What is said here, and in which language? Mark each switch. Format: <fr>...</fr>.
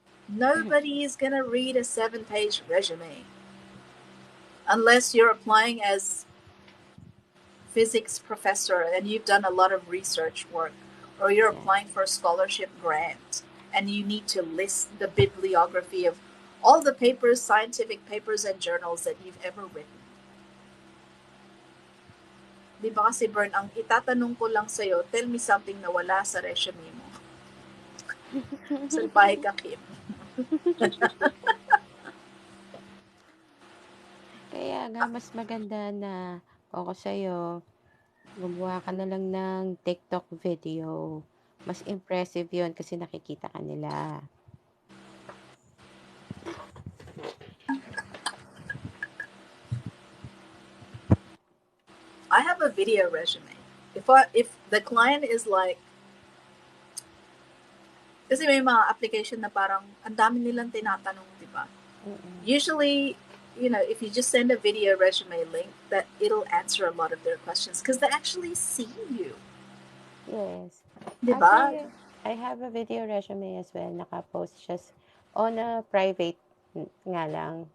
<en>Nobody is gonna read a 7-page resume unless you're applying as physics professor and you've done a lot of research work, or you're applying for a scholarship grant and you need to list the bibliography of all the papers, scientific papers and journals that you've ever written.</en> <tl>Di ba kasi, Bern, ang itatanong ko lang sa'yo,</tl> <en>tell me something</en> <tl>na wala sa resume mo. Salbahe ka, Kim. Kaya nga, mas maganda na ako sa'yo, gumawa ka na lang ng TikTok video. Mas impressive yon kasi nakikita ka nila.</tl> <en>I have a video resume. If the client is like,</en> <tl>Kasi may mga application na parang ang dami nilang tinatanong, di ba?</tl> <en>Usually, if you just send a video resume link, that it'll answer a lot of their questions because they actually see you. Yes.</en> <tl>Di ba?</tl> <en>Actually, I have a video resume as well.</en> <tl>Naka-post siya</tl> <en>on a private</en> <tl>nga lang.</tl>